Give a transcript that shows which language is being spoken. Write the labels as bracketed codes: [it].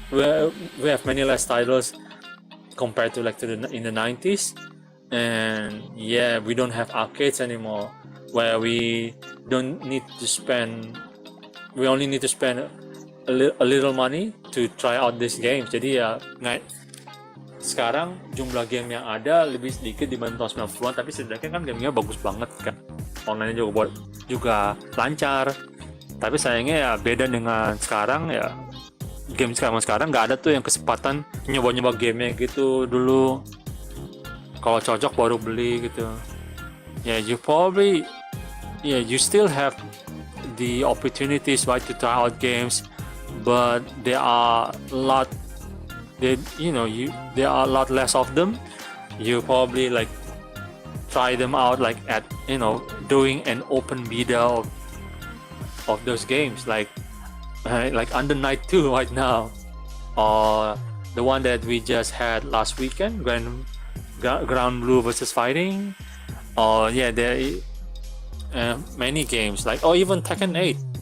[en] We have many less titles compared to in the 90s. And yeah, we don't have arcades anymore where we only need to spend a little money to try out this game. [id] Jadi ya sekarang jumlah game yang ada lebih sedikit dibanding tahun 90-an, tapi setidaknya kan gamenya bagus banget kan. Online juga lancar. Tapi sayangnya ya beda dengan sekarang ya. Game sekarang nggak ada tuh yang kesempatan nyoba gamenya gitu dulu. Kalau cocok baru beli gitu. [en] Yeah, you still have the opportunities to try out games, but there are a lot less of them. You probably try them out at doing an open beta of those games like Under Night 2 right now, or the one that we just had last weekend, Ground Blue versus Fighting, or yeah, there many games or even Tekken 8.